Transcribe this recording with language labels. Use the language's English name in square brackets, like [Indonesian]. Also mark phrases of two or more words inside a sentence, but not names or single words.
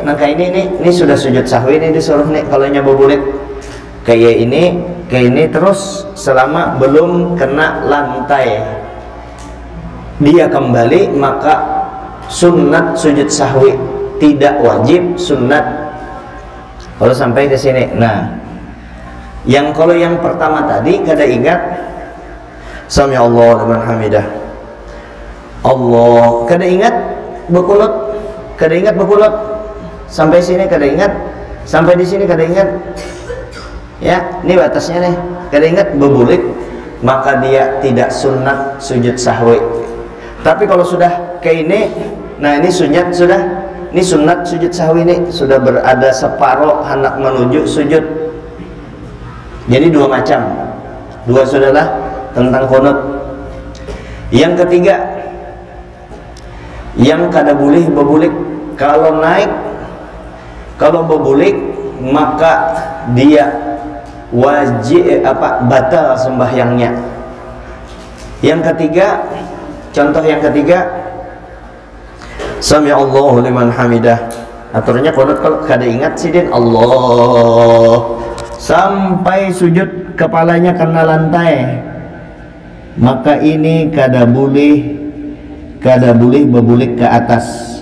[Indonesian] Nah kayak ini sudah sujud sahwi, ini disuruh nih kalau nya berbulik kayak ini terus selama belum kena lantai dia kembali, maka sunat sujud sahwi, tidak wajib, sunat kalau sampai ke sini. [Banjar] Nah kalau yang pertama tadi kada ingat [Arabic] Sami Allah liman hamidah Allah, [Banjar] kada ingat berkunut, sampai sini kada ingat, sampai di sini kada ingat, ya ini batasnya nih, kada ingat berbulik, [Indonesian] maka dia tidak sunat sujud sahwi. Tapi kalau sudah kayak ini, nah ini sunat sudah, ini sunat sujud sahwi, ini sudah berada separuh hendak menuju sujud. Jadi dua macam, dua sudahlah tentang kunut. [Banjar] Yang ketiga, yang kada boleh berbulik kalau naik, kalau berbulik maka dia wajib batal sembahyangnya. [Indonesian] Yang ketiga, contoh yang ketiga, [Arabic] Sami Allahu liman hamidah. [Banjar] Aturnya kunut kalau kada ingat sidin Allah sampai sujud kepalanya kena lantai, maka ini kada boleh berbulik ke atas.